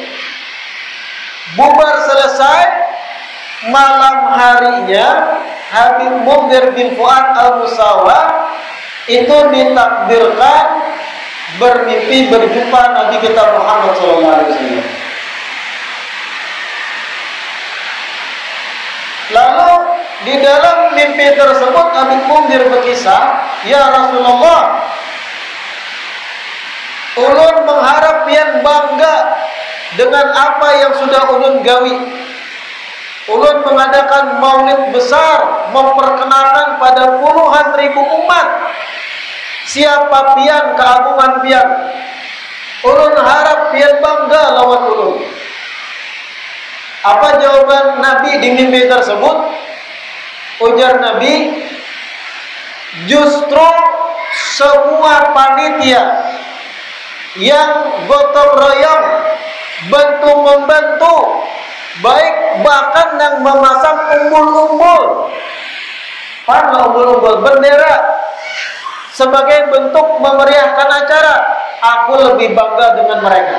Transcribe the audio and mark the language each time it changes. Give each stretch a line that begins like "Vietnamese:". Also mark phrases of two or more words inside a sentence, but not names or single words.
Indonesian: Bubar selesai, malam harinya Habib Mundir bin Fuad Al-Musawa itu ditakdirkan bermimpi berjumpa Nabi kita Muhammad SAW. Lalu di dalam mimpi tersebut Habib Mundir berkisah, ya Rasulullah,
Banjar: ulun mengharap pian bangga
Indonesian: dengan apa yang
Banjar: sudah ulun gawi.
Indonesian: Ulun mengadakan maulid besar, memperkenalkan pada puluhan ribu umat.
Banjar: Siapa pian keagungan pian. Ulun harap pian bangga lawan ulun.
Indonesian: Apa jawaban Nabi di mimpi tersebut?
Banjar: Ujar Nabi,
Indonesian: justru semua panitia yang gotong royong, bantu-membantu, baik bahkan yang memasang umbul-umbul, umbul-umbul bendera sebagai bentuk memeriahkan acara, aku lebih bangga dengan mereka.